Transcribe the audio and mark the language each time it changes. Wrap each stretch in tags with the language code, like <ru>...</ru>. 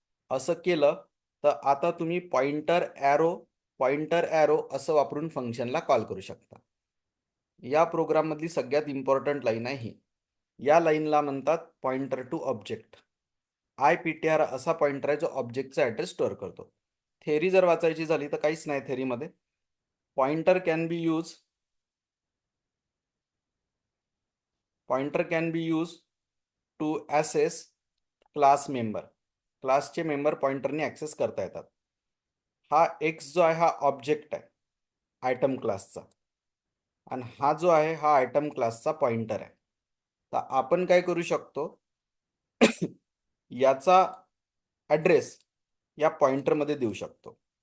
<mr>असं केलं तर आता तुम्ही पॉइंटर ॲरो असं वापरून फंक्शनला कॉल करू शकता. या प्रोग्राममधली सगळ्यात इम्पॉर्टंट लाईन आहे ही. या लाईनला म्हणतात पॉइंटर टू ऑब्जेक्ट. IPTR असा पॉइंटर आहे जो ऑब्जेक्टचा ॲड्रेस स्टोअर करतो. थेरी जर वाचायची झाली तर काहीच नाही थेरीमध्ये.</mr> <en>Pointer can be use to access class member.</en> <mr>क्लासचे मेंबर पॉइंटरने ॲक्सेस करता येतात. हा एक्स जो आहे हा ऑब्जेक्ट आहे आयटम क्लासचा, आणि हा जो आहे हा आयटम क्लासचा पॉइंटर आहे. तर आपण काय करू शकतो, याचा ॲड्रेस या पॉइंटरमध्ये देऊ शकतो.</mr>